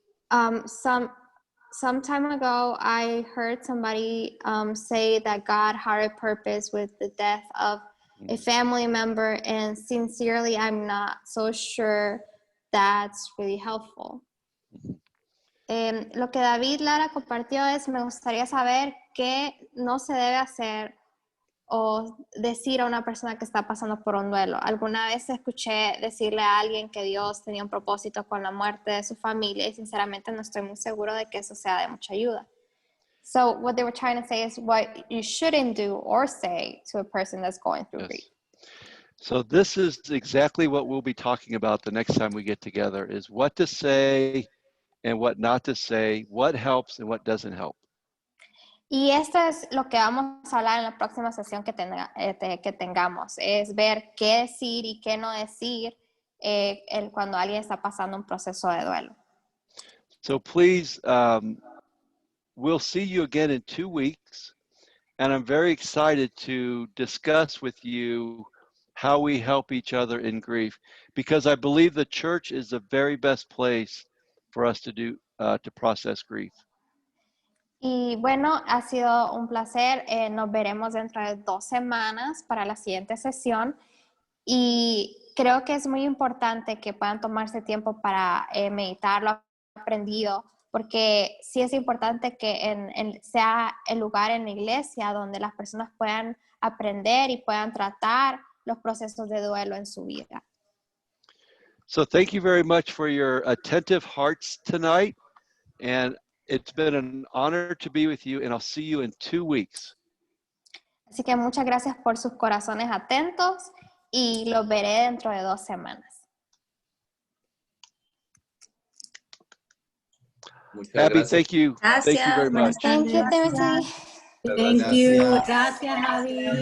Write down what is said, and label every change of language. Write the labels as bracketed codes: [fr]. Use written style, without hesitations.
[en] Some time ago, I heard somebody say that God had a purpose with the death of a family member, and sincerely, I'm not so sure that's really helpful. [es] Lo que David Lara compartió es, me gustaría saber qué no se debe hacer o decir a una persona que está pasando por un duelo. Alguna vez escuché decirle a alguien que Dios tenía un propósito con la muerte de su familia y sinceramente no estoy muy seguro de que eso sea de mucha ayuda. [en] So what they were trying to say is what you shouldn't do or say to a person that's going through grief. So this is exactly what we'll be talking about the next time we get together, is what to say and what not to say, what helps and what doesn't help. [es] Y esto es lo que vamos a hablar en la próxima sesión que tengamos, es ver qué decir y qué no decir cuando alguien está pasando un proceso de duelo. [en] So please, we'll see you again in 2 weeks, and I'm very excited to discuss with you how we help each other in grief, because I believe the church is the very best place for us to do to process grief. [es] Y bueno, ha sido un placer. Nos veremos dentro de 2 semanas para la siguiente sesión. Y creo que es muy importante que puedan tomarse tiempo para meditar lo aprendido, porque sí es importante que sea el lugar en la iglesia donde las personas puedan aprender y puedan tratar los procesos de duelo en su vida. [en] So thank you very much for your attentive hearts tonight. And it's been an honor to be with you, and I'll see you in 2 weeks. [es] Así que muchas gracias por sus corazones atentos y los veré dentro de 2 semanas. Muchas Abby, gracias. [en] thank you. Thank you very much. Thank you, Timothy. Thank you. [es] Gracias, Javi.